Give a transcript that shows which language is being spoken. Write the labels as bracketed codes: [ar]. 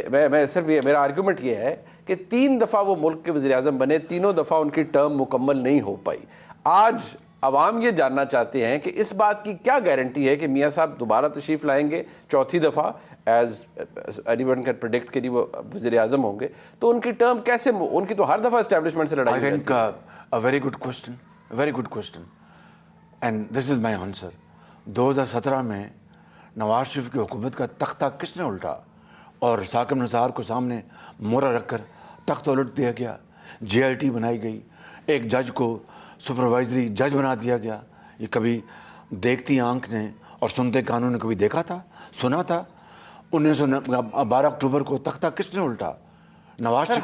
[ur] میں صرف میرا آرگیومنٹ یہ ہے کہ 3 دفعہ وہ ملک کے وزیر اعظم بنے، تینوں دفعہ ان کی ٹرم مکمل نہیں ہو پائی. آج عوام یہ جاننا چاہتے ہیں کہ اس بات کی کیا گارنٹی ہے کہ میاں صاحب دوبارہ تشریف لائیں گے 4تھی دفعہ، [en] as any one can predict [ur] کہ وہ وزیر اعظم ہوں گے، تو ان کی ٹرم کیسے، ان کی تو ہر دفعہ اسٹیبلشمنٹ سے لڑائی. [en] I think a very good question and this is my answer. [ur] 2017 میں نواز شریف کی حکومت کا تختہ کس نے الٹا اور ثاقب نثار کو سامنے مورا رکھ کر تخت الٹ دیا گیا. JIT بنائی گئی، ایک جج کو سپروائزری جج بنا دیا گیا. یہ کبھی دیکھتی آنکھ نے اور سنتے کانوں نے کبھی دیکھا تھا، سنا تھا؟ 12 اکتوبر کو تختہ کس نے الٹا؟ نواز شریف.